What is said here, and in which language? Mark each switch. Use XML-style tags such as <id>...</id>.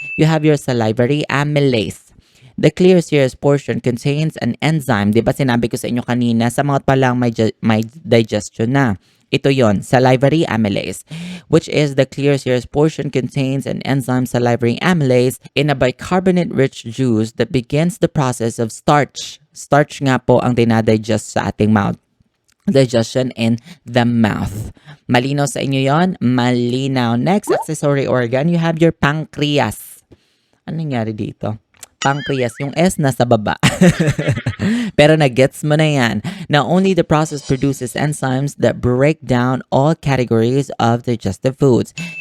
<en>You have your salivary amylase. The clear serous portion contains an enzyme.</en> <tl>Di ba sinabi ko sa inyo kanina, sa mga palang may digestion na.</tl> <en>Ito yon, salivary amylase, which is the clear serous portion contains an enzyme salivary amylase in a bicarbonate-rich juice that begins the process of starch.</en> <tl>Starch nga po ang dinadigest sa ating mouth.</tl> <en>Digestion in the mouth.</en> <tl>Malinaw sa inyo yon? Malinaw.</tl> <en>Next accessory organ, you have your pancreas.</en> <tl>Ano nangyari dito? Pancreas, yung S nasa baba. Pero na-gets mo na yan.</tl> <en>Now, only the process produces enzymes that break down all categories of digestive foods.</en>